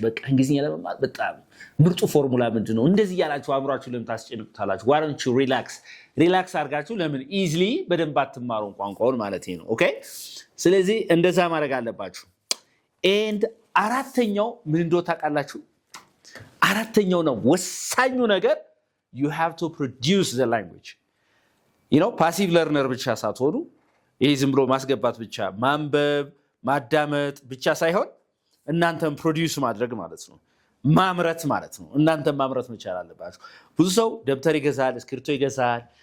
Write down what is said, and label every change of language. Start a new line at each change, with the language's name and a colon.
Amharic: በቃ እንግሊዝኛ ለመማር በጣም ምርጡ ፎርሙላ ምንድነው? እንደዚህ ያላችሁ አእምሯችሁ ለምን ታስጨንቁታላችሁ?
English: why don't you
Amharic: ሪላክስ አድርጋችሁ ለምን ኢዝሊ በደንብ አትማሩ ቋንቋውን ማለት ነው። ኦኬ ስለዚህ እንደዛ ማድረግ አለባችሁ። ኤንድ አራተኛው ምን እንደው ታውቃላችሁ? አራተኛው ነው ወሳኙ ነገር
English: you have to produce the language.
Amharic: ፓሲቭ ለርነር ብቻ ሳትሆኑ ይሄ ዝም ብሎ ማስገባት ብቻ ማንበብ ማዳመጥ ብቻ ሳይሆን እናንተም ፕሮዲውስ ማድረግ ማለት ነው፣ ማምረት ማለት ነው። እናንተም ማምረት መቻል አለባችሁ። ብዙ ሰው ደብተር ይገዛል፣ እስክሪብቶ ይገዛል፣